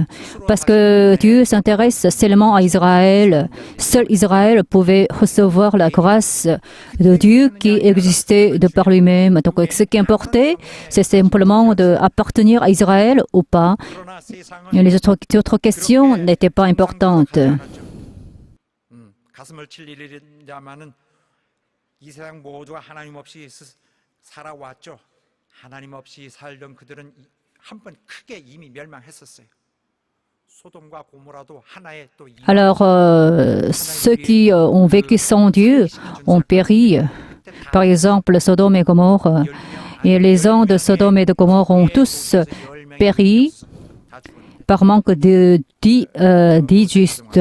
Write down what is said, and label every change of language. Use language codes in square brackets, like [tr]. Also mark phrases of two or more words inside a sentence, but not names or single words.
[fr] Parce que Dieu s'intéresse seulement à Israël. Seul Israël pouvait recevoir la grâce de Dieu qui existait de par lui-même. Donc ce qui importait, c'est simplement d'appartenir à Israël ou pas. Et les autres questions n'étaient pas importantes. [ko] 가슴을 칠 일이라마는 이 세상 모두가 하나님 없이 살아왔죠. 하나님 없이 살던 그들은 한 번 크게 이미 멸망했었어요. 소돔과 고모라도 하나의 또 [fr] Alors, ceux qui ont vécu sans Dieu ont péri. Par exemple, Sodome et Gomorre. Et les gens de Sodome et de Gomorre ont tous péri par manque de dits justes.